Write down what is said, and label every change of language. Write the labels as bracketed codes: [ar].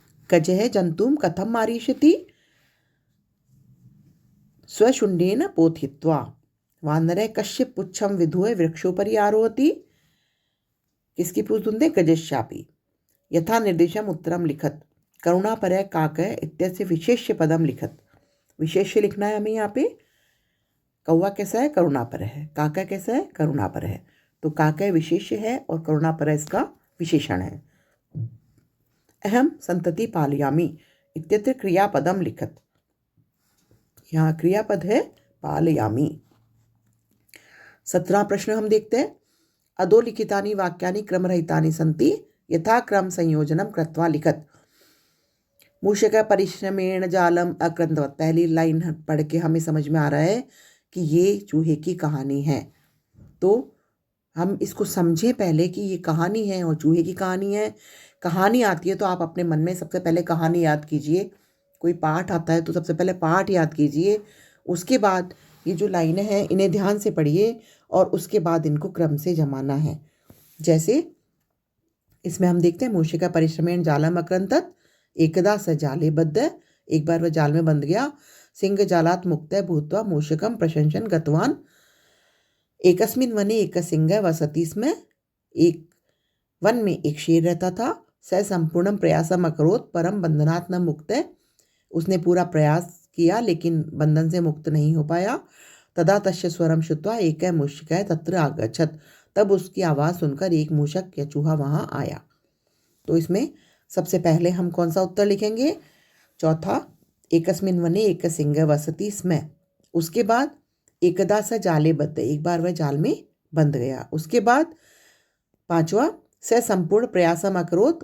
[sa] गजः जंतुम कथम मारिष्यति स्वशुण्डेन पोथित्वा। वानरे कश्चित् पुच्छं विधूय वृक्षोपरि आरोहति। [hi] किसकी पूछ ढूंढते? [sa] गजस्यापि। यथा निर्देशम उत्तरम लिखत। करुणापरः काकः इत्यस्य विशेष्य पदम लिखत। [hi] विशेष्य लिखना है हमें यहाँ पे। कौवा कैसा है? करुणापर है। काका कैसा है? करुणापर है। तो काका विशेष्य है और करुणापर इसका विशेषण है। [sa] अहम संतति पालयामि इत्यत्र क्रियापदम लिखत। [hi] यहाँ क्रियापद है पालयामि। 17वां प्रश्न हम देखते हैं। [sa] अधोलिखितानि वाक्यानि क्रमरहितानि सन्ति यथा क्रम संयोजनम कृत्वा लिखत। मूषक परिश्रमेण जालम अकृतवत। [hi] पहली लाइन पढ़ के हमें समझ में आ रहा है कि ये चूहे की कहानी है। तो हम इसको समझें पहले कि ये कहानी है और चूहे की कहानी है। कहानी आती है तो आप अपने मन में सबसे पहले कहानी याद कीजिए। कोई पाठ आता है तो सबसे पहले पाठ याद कीजिए। उसके बाद ये जो लाइनें हैं इन्हें ध्यान से पढ़िए और उसके बाद इनको क्रम से जमाना है। जैसे इसमें हम देखते हैं [sa] मूषिक परिश्रमेण जालम अकृन्तत। एकदा स जाले बद्ध। [hi] एक बार वह जाल में बंध गया। [sa] सिंह जालात मुक्त भूत्वा मूषकम प्रशंसन गतवान। एकस्मिन् वने एक सिंह वसति स्म। [hi] एक वन में एक शेर रहता था। [sa] स संपूर्णम प्रयासम अकरोत् परम बंधनात् न मुक्त। [hi] उसने पूरा प्रयास किया लेकिन बंधन से मुक्त नहीं हो पाया। [sa] तदा तस्य स्वरम श्रुत्वा एक मूषिकः तत्र आगच्छत्। [hi] तब उसकी आवाज़ सुनकर एक मूषक या चूहा वहाँ आया। तो इसमें सबसे पहले हम कौन सा उत्तर लिखेंगे? [sa] चौथा, एकस्मिन् वने एक सिंह वसति स्म। [hi] उसके बाद [sa] एकदा स जाले बद्ध। [hi] एक बार वह जाल में बंध गया। उसके बाद पांचवा, [sa] स संपूर्ण प्रयासम अकरोत्।